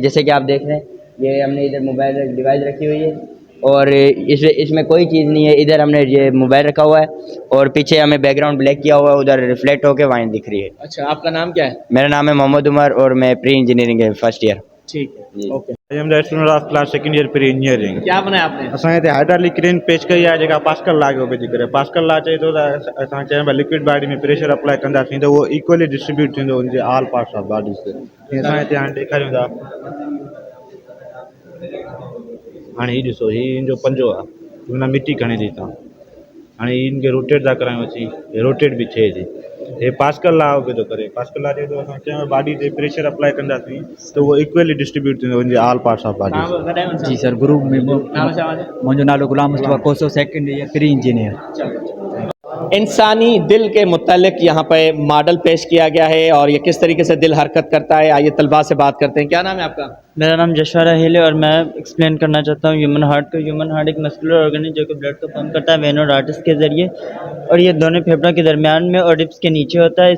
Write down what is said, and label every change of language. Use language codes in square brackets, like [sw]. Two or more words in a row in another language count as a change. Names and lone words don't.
[ur] جیسے کہ آپ دیکھ رہے ہیں، یہ ہم نے ادھر [en] mobile device [ur] رکھی ہوئی ہے اور اس میں کوئی چیز نہیں ہے. ادھر ہم نے یہ موبائل رکھا ہوا ہے اور پیچھے ہمیں [en] background black [ur] کیا ہوا ہے، ادھر ریفلیکٹ ہو کر وائن دکھ رہی ہے. اچھا، آپ کا نام کیا ہے? میرا نام ہے محمد عمر اور میں [en] pre-engineering [ur] ہے [en] first year. [ur] ٹھیک ہے, اوکے. [en] I am the student of class second year pre-engineering. [ur] کیا بنایا آپ نے? [sd] असां हिते [en] hydraulic crane [sd] पेश कई आहे जेका पास्कल लॉ खे पेश करे। पास्कल लॉ चए थो त असां चइबा [en] liquid body [sd] में [en] pressure apply [sd] कंदासीं त उहो [en] equally distribute [sd] थींदो उनजे [en] all parts of body [sd] ते। जीअं असां हिते हाणे ॾेखारियूं था, हाणे हीउ ॾिसो, हीउ हिन जो पंजो आहे, हुन मिटी खणे थी तव्हां, हाणे हिन खे रोटेट था करायूं अची, रोटेट बि थिए थी। हे पास्कल लॉ पियो थो करे। पास्कल लॉ चए थो असां कंहिं बॉडी ते [en] pressure apply [sd] कंदासीं त उहो [en] equally distribute [sd] थींदो उनजे [en] all parts of body. [sd] जी सर, गुरु में नालो छा आहे? मुंहिंजो नालो गुलाम मुस्तफ़ा कोसो, [en] second year pre-engineer. [ur] انسانی دل کے متعلق یہاں پہ ماڈل پیش کیا گیا ہے اور یہ کس طریقے سے دل حرکت کرتا ہے، آئیے طلبہ سے بات کرتے ہیں. کیا نام ہے آپ کا? میرا نام جشوا راحیل ہے اور میں ایکسپلین کرنا چاہتا ہوں [en] human heart [ur] کو. [en] human heart [ur] ایک [en] muscular organ [ur] ہے جو کہ بلڈ کو پمپ کرتا ہے وین اور آرٹریز کے ذریعے، اور یہ دونوں پھیپھڑوں کے درمیان میں اور ربز کے نیچے ہوتا ہے.